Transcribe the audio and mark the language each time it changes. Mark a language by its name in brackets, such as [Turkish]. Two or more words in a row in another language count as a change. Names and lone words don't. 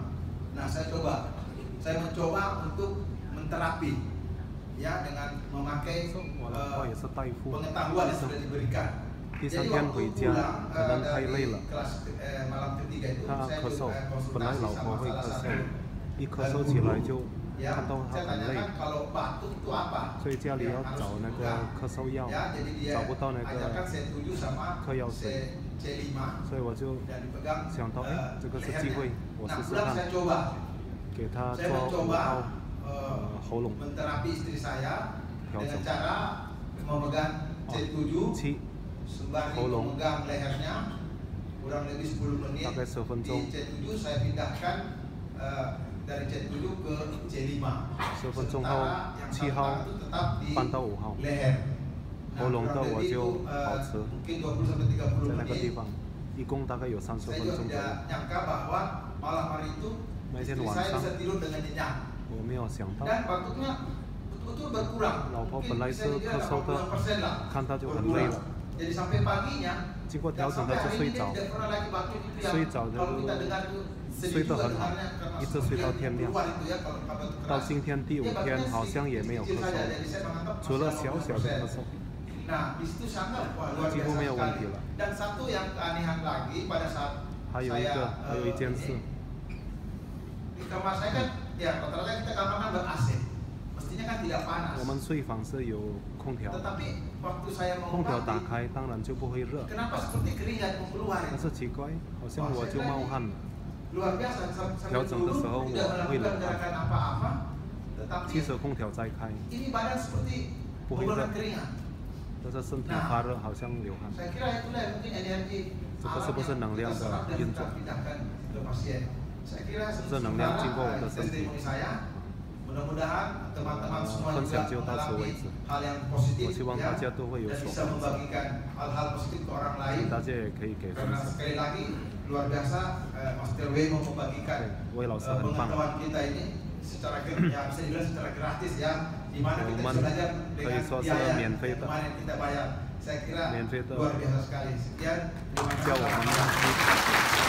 [Indonesian] Nah saya mencoba untuk menterapi ya dengan memakai pengetahuan yang sudah diberikan. Jadi waktu pulang dari kelas malam ketiga itu saya konsultasi sama salah satu guru. Ya, saya tanyakan kalau batuk itu apa? [Chinese] 所以家里要找那个咳嗽药 [Indonesian] ya, jadi dia [Chinese] 找不到那个 [Indonesian] ajarkan C7 sama [Chinese] 嗑药水 [Indonesian] C5 [Chinese] 所以我就 [Indonesian] dan dipegang [Chinese] 想到这个是机会 我 [Indonesian] Nah [Chinese] 试试 [Indonesian] pulang [Chinese] 看 [Indonesian] saya coba [Chinese] 给他 [Indonesian] saya [Chinese] 做5 [Indonesian] mencoba [Chinese] 号喉咙 [Indonesian] menterapi istri saya [Chinese] 调 [Indonesian] dengan [Chinese] 整 [Indonesian] cara memegang C7 7 sembari Tolong. memegang lehernya kurang lebih 10 menit. Pakai 10 分 Di [Chinese] 钟 [Indonesian] C7 saya pindahkan dari C7 ke C5. [Chinese] 10分钟后 [Indonesian] Sementara yang [Chinese] 7号 [Indonesian] itu tetap di [Chinese] 搬到5号 [Indonesian] leher. [Chinese] 喉咙的 [Indonesian] kurang [Chinese] 我 [Indonesian] lebih [Chinese] 就 [Indonesian] itu, [Chinese] 保持 [Indonesian] mungkin 20 sampai 30 [Chinese] 在那个地 [Indonesian] menit. [Chinese] 方一共大概有30 [Indonesian] Saya [Chinese] 分 [Indonesian] juga [Chinese] 钟左 [Indonesian] tidak [Chinese] 右 [Indonesian] nyangka bahwa malam hari itu [Chinese] 那天 [Indonesian] istri [Chinese] 晚 [Indonesian] saya [Chinese] 上 [Indonesian] bisa tidur dengan nyenyak [Chinese] 我没有想到 [Indonesian] dan batuknya betul-betul berkurang. [Chinese] 老婆 [Indonesian] Mungkin [Chinese] 本来 [Indonesian] bisa [Chinese] 是 [Indonesian] dibilang [Chinese] 咳嗽的 [Indonesian] 80% lah [Chinese] 看她就很累 [Indonesian] berkurang. [Chinese] 了 [Indonesian] Jadi sampai paginya [Chinese] 经过 [Indonesian] dan [Chinese] 调整 [Indonesian] sampai [Chinese] 她就 [Indonesian] hari [Chinese] 睡 [Indonesian] ini dia [Chinese] 着 [Indonesian] tidak pernah lagi batuk itu yang [Chinese] 睡着的 [Indonesian] kalau kita dengar itu [Chinese] 睡 [Indonesian] sedih [Chinese] 得 [Indonesian] juga [Chinese] 很好 [Indonesian] dengarnya karena [Chinese] 一直睡到天亮 [Indonesian] keluar itu ya kalau batuk [Chinese] 到 [Indonesian] keras. [Chinese] 今天第5 [Indonesian] Dia [Chinese] 天 [Indonesian] batuknya [Chinese] 好像也没有 [Indonesian] sedikit [Chinese] 咳 [Indonesian] saja, [Chinese] 嗽 [Indonesian] jadi saya menganggap [Chinese] 除了小小的咳嗽 [Indonesian] Nah, di situ sangat luar [Chinese] 几乎 [Indonesian] biasa [Chinese] 没有问 [Indonesian] sekali. [Chinese] 题了 [Indonesian] Dan satu yang keanehan lagi pada saat [Chinese] 还有一个还有一件事 [Indonesian] di kamar saya kan ya rata-rata kita kamar kan ber-AC. Mestinya kan tidak panas. [Chinese] 我们睡房是有空调 [Indonesian] Tetapi waktu saya [Chinese] 空调 [Indonesian] mau [Chinese] 打 [Indonesian] mandi, [Chinese] 开当然就不会热 [Indonesian] kenapa seperti keringat mau keluar [Chinese] 但 [Indonesian] itu? [Chinese] 是奇怪好像我就冒汗了 [Indonesian] Luar biasa sampai [Chinese] 调整的时候 [Indonesian] dulu tidak [Chinese] 我会冷 [Indonesian] melakukan gerakan apa-apa, tetapi [Chinese] 即使空调在开 [Indonesian] ini badan seperti [Chinese] 不会热 [Indonesian] mengeluarkan keringat. [Chinese] 但是身体发热好像流汗 [Indonesian] Saya kira itulah yang mungkin energi [Chinese] 这个是不是能量的 [Indonesian] serap dan [Chinese] 运 [Indonesian] kita [Chinese] 作 [Indonesian] pindahkan ke pasien. Saya kira [Chinese] 是不是能量经过我的身体 [Indonesian] testimoni saya. Mudah-mudahan teman-teman semua [Chinese] 分 [Indonesian] juga [Chinese] 享就到此为 [Indonesian] mengalami [Chinese] 止 [Indonesian] hal yang positif [Chinese] 我希望 [Indonesian] ya, [Chinese] 大家都会有 [Indonesian] dan [Chinese] 所 [Indonesian] bisa [Chinese] 分享 [Indonesian] membagikan hal-hal positif ke orang lain. [Chinese] 大家也可以给分 [Indonesian] Karena [Chinese] 享 [Indonesian] sekali lagi luar biasa Master W mau membagikan [Chinese] 魏老师很棒 [Indonesian] pengetahuan kita ini secara ya bisa dibilang secara gratis ya, di mana kita bisa belajar dengan biaya yang kemarin kita bayar. Saya kira [Chinese] 免费的 [Indonesian] luar biasa sekali. Sekian, terima [Chinese] 教我 [Indonesian] kasih. [Chinese] 们